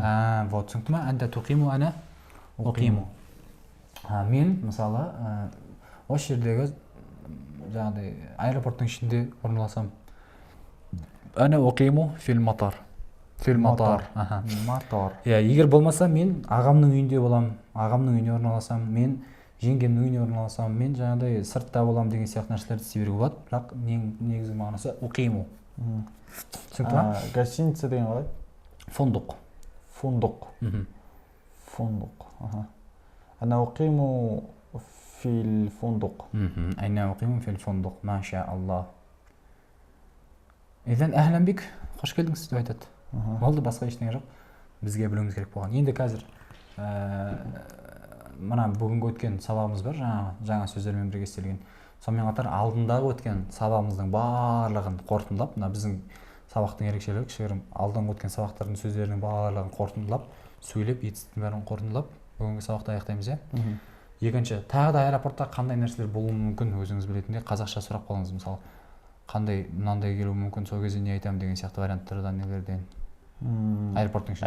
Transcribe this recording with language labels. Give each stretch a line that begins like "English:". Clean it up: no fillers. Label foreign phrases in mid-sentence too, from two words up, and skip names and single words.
Kazakh: вот түсінікті ма
Arabic: أنت تقيم أنا أقيم
Kazakh: мен мысалы осы жердегі жаңағыдай аэропорттың ішінде орналасам
Arabic: أنا أقيم في المطار
Kazakh: иә егер болмаса мен ағамның үйінде боламын ағамның үйіне орналасам мен жеңгемнің үйіне орналасам мен жаңағыдай сыртта боламын деген сияқты нәрселерді істей беруге болады бірақ негізгі мағынасы уқиму түсінікті ма гостиница деген қалай фондук
Arabic: أنا أقيم في الفندق أين أقيم في الفندق ما شاء الله إذن أهلا بك
Kazakh: خوش келдіңіз деп айтады болды басқа ештеңе жоқ бізге білуіміз керек болған енді қазір мына бүгінгі өткен сабағымыз бар жаңа сөздермен бірге істелген сонымен қатар алдындағы өткен сабағымыздың барлығын қорытындылап мына біздің сабақтың ерекшелігі кішігірім алдыңғы өткен сабақтардың сөздерінің барлығын қорытындылап сөйлеп етістіктің бәрін қорытындылап бүгінгі сабақты аяқтаймыз иә екінші тағы да аэропортта қандай нәрселер болуы мүмкін өзіңіз білетіндей қазақша сұрақ қойыңыз мысалы қандай мынандай келуі мүмкін сол кезде не айтамын деген сияқты варианттардан нелерден аэропорттың ішінде